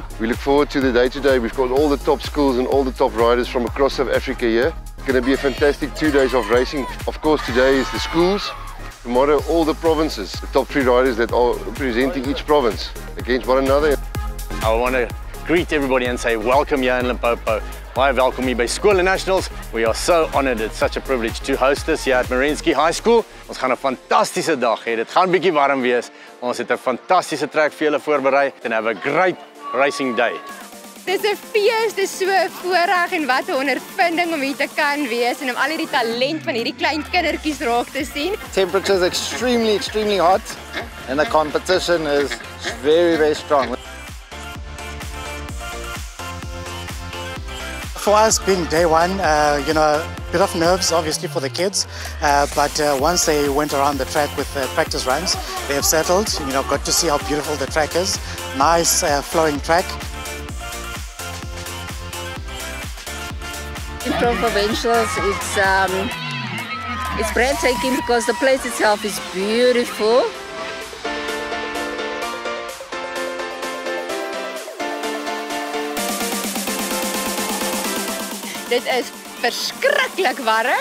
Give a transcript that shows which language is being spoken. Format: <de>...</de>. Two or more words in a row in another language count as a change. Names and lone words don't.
<en>We look forward to the day today. We've got all the top schools and all the top riders from across South Africa here. It's going to be a fantastic 2 days of racing. Of course, today is the schools. Tomorrow, all the provinces, the top 3 riders that are representing each province against one another. I want to greet everybody and say welcome here in Limpopo.</en> <af>Baie welkom hier by Skole Nationals.</af> <en>We are so honored. It's such a privilege to host this here at Merensky High School.</en> <af>Ons gaan 'n fantastiese dag hê. Dit gaan bietjie warm wees. Ons het 'n fantastiese trek vir julle voorberei</af> <en>and have a great racing day.</en> <af>Dis 'n fees, dis so 'n voorreg en wat 'n ondervinding om hier te kan wees en om al hierdie talent van hierdie klein kindertjies raak te sien.</af> <en>Temperature is extremely hot and the competition is very strong. For us being day one, you know, a bit of nerves obviously for the kids, but once they went around the track with practice runs, they have settled, you know, got to see how beautiful the track is. Nice flowing track. From provincials, it's breathtaking because the place itself is beautiful.</en> <af>Dit is verskriklik warm.</af>